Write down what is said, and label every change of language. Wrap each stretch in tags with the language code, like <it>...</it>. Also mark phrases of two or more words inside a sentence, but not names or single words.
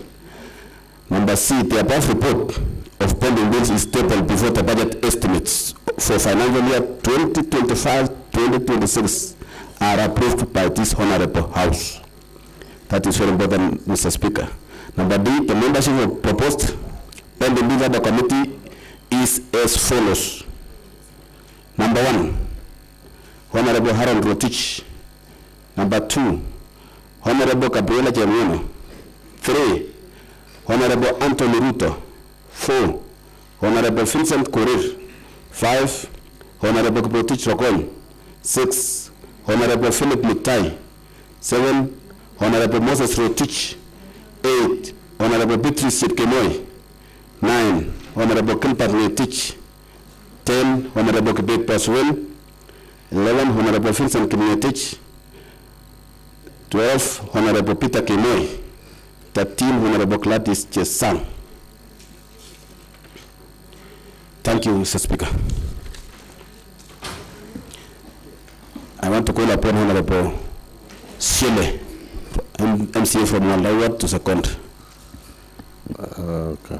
<en>Number C, the above report of pending bills is tabled before the budget estimates for financial year 2025-2026 are approved by this honorable house. That is very important, Mr. Speaker. Number D, the membership of proposed pending bills of the committee is as follows. Number 1, Honorable Harold Rotich. Number 2, Honorable Gabriela Jeremiano. 3, Honorable Anthony Ruto. 4, Honorable Vincent Korir. 5, Honorable Rotich Rokoy. 6, Honorable Philip Mutai. 7, Honorable Moses Rotich. 8, Honorable Beatrice Sipkemoy. 9, Honorable Kilpat Rotich. 10, Honorable Kibet Paswell. 11, Honorable Vincent Kimetich. 12, Honorable Peter Kemoy. 13, Honorable Gladys Chesang. Thank you, Mr. Speaker. I want to call upon Honorable Shele, MCA from Wandawat, to second. Okay.</en>